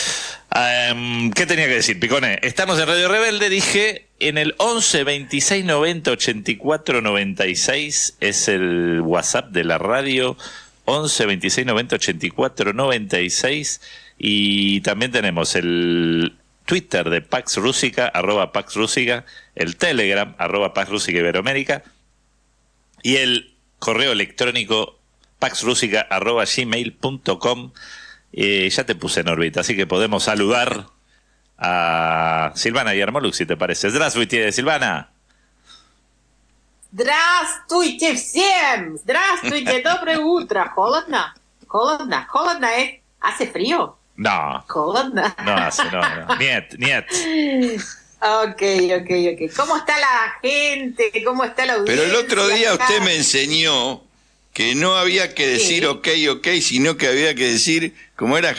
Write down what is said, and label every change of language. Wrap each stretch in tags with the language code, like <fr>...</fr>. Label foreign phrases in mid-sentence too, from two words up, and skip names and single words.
<es>¿Qué tenía que decir, Picone? Estamos en Radio Rebelde, dije, en el 11 26 90 84 96 es el WhatsApp de la radio, 11 26 90 84 96, y también tenemos el Twitter de Pax Rúsica, @Pax Rúsica, el Telegram, @Pax Rúsica Iberoamérica, y el correo electrónico paxrusica@gmail.com. Ya te puse en órbita, así que podemos saludar a Silvana Yarmoluk, si te parece.</es> <ru>Здравствуйте, Silvana. Здравствуйте всем! Здравствуйте, доброе утро. Холодно? Холодно</ru> <es>es... ¿Hace frío? No.</es> <ru>Холодно.</ru> <es>No hace, no. Niet. Ok. ¿Cómo está la gente? ¿Cómo está la audiencia? Pero el otro día usted me enseñó que no había que decir ok, sino que había que decir, ¿cómo era?</es>